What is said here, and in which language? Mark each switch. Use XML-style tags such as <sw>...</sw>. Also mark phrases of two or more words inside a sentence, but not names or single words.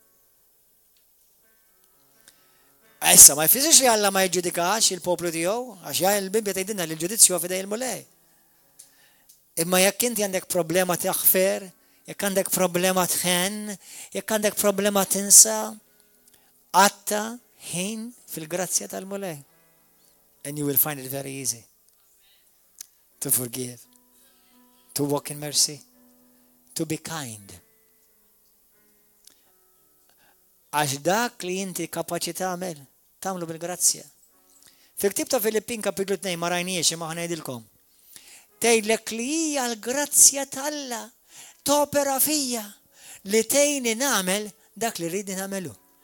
<mt>Issa ma jfisirx li Alla ma jġudikax il-poplu tiegħu, għax il-Bibja tgħidilna li l-ġudizzju huwa fidej il-mulej. Imma jekk inti għandek problema taħfer, jekk għandek problema tħen, jekk għandek problema tinsa, għatta ħin fil-grazzja tal-mulej.</mt> <en>And you will find it very easy to forgive, to walk in mercy, to be kind.</en> <mt>Għax dak li inti kapaċi tagħmlu bil-grazzja. Fil-ktib ta' Filippin kapitlu 2 ma rajniex imma ħanejdilkom. Tgħidlek li hija l-grazzja tal-Alla topera fija li tgħinni nagħmel dak li rridi nagħmelu.</mt>